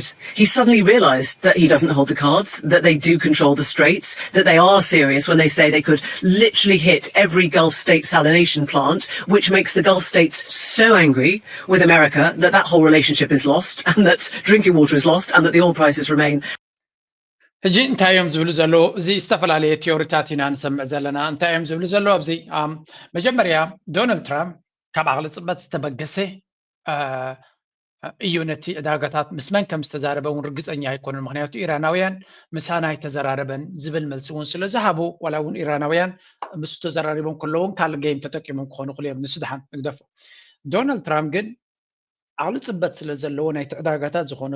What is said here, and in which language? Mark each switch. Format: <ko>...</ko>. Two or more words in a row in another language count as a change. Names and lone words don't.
<en>He suddenly realised that he doesn't hold the cards, that they do control the straits, that they are serious when they say they could literally hit every Gulf state salination plant, which makes the Gulf states so angry with America that that whole relationship is lost and that drinking water is lost and that the oil prices remain.</en> <ti>ሕጂ እንታይ እዮም ዝብሉ ዘለዉ እዚ ዝተፈላለየ ቴዎሪታት ኢና ንሰምዕ ዘለና እንታይ እዮም ዝብሉ ዘለዉ ኣብዚ መጀመርያ ዶናልድ ትራምፕ ካብ ዓቕሊ ፅበት ዝተበገሰ እዩ ነቲ ዕዳጋታት ምስ መን ከም ዝተዛረበ እውን ርግፀኛ ኣይኮነን ምክንያቱ ኢራናውያን ምሳና ኣይተዘራረበን ዝብል መልሲ እውን ስለ ዝሃቡ ዋላ እውን ኢራናውያን ምስ ተዘራሪቦም ከለውን ካልእ ጌም ተጠቂሞም ክኾኑ ክእሉ እዮም ንሱ ድሓን ንግደፉ ዶናልድ ትራምፕ ግን ዓቕሊ ፅበት ስለ ዘለዎ ናይቲ ዕዳጋታት ዝኾነ</ti>